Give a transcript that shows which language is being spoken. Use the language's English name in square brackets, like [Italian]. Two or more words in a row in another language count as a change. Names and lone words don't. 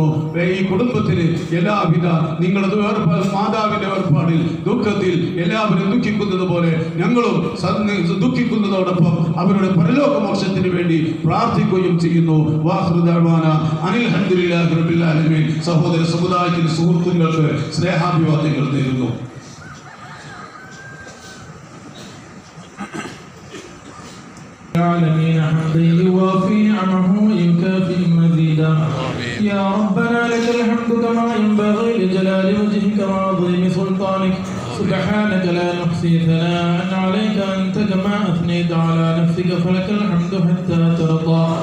[Malayalam] ഈ കുടുംബത്തിന് എല്ലാവിധ നിങ്ങളത് മാതാവിന്റെ വേർപാടിൽ ദുഃഖത്തിൽ എല്ലാവരും ദുഃഖിക്കുന്നത് പോലെ ഞങ്ങളും ദുഃഖിക്കുന്നതോടൊപ്പം അവരുടെ പരലോക മോക്ഷത്തിന് വേണ്ടി പ്രാർത്ഥിക്കുകയും ചെയ്യുന്നു. [Arabic] وآخر دعوانا أن الحمد لله رب العالمين. [Malayalam] സഹോദര സമുദായത്തിന്റെ സുഹൃത്തുക്കൾക്ക് സ്നേഹാഭിവാദ്യങ്ങൾ നേരുന്നു. [Arabic] العالمين حمدا يوافي نعمه ويكافئ مزيدا. يا ربنا لك الحمد كما ينبغي لجلال وجهك وعظيم سلطانك. سبحانك لا نحصي ثناء عليك أنت كما أثنيت على نفسك فلك الحمد حتى ترضى.